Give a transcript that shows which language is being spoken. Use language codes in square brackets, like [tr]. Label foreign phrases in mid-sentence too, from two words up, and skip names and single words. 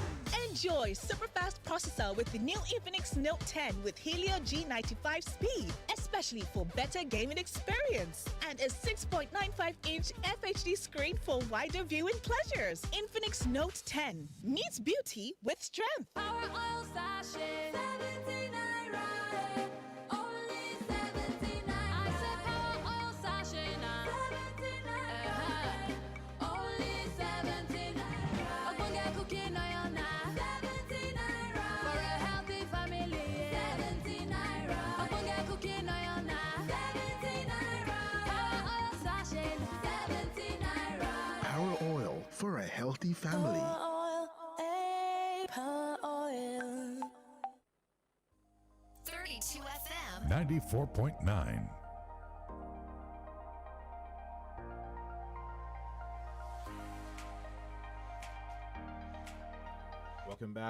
[en] Enjoy super fast processor with the new Infinix Note 10 with Helio G95 speed, especially for better gaming experience, and a 6.95-inch FHD screen for wider viewing pleasures. Infinix Note 10 meets beauty with strength. Power oil sachet, 79 naira. Only 79. I said power oil sachet now. 79 naira. Only 79 naira. Ogbonge cooking oil now. 79 naira. For a healthy family. 79 naira. Ogbonge cooking oil now. 79 naira. Power oil sachet now. 79 naira. Power oil for a healthy family. Power oil. 32 FM 94.9. Welcome back.